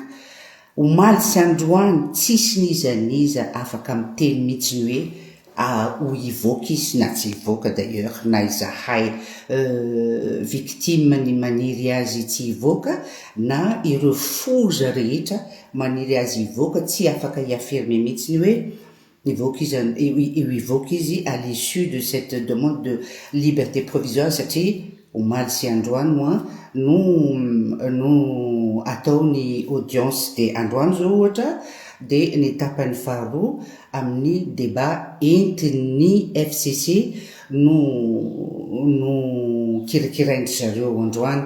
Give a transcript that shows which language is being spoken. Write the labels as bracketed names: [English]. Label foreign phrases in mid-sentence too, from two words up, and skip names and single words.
[Malagasy] Omaly sy androany tsisy nizaniza afaka miteny mihitsy ny hoe ho hivoaka izy na tsy hivoaka d'ailleurs, na izahay victime ny maniry azy tsy hivoaka na ireo foza rehetra maniry azy hivoaka tsy afaka hiaffirmer mihitsy ny hoe hivoaka izy [French] à l'issue de cette demande de liberté provisoire [Malagasy] satria omaly sy androany moa no ataony audience de androany zao ohatra dia ny tapany faharoa amin'ny débat entin'ny FCC no kirakiraindry zareo androany.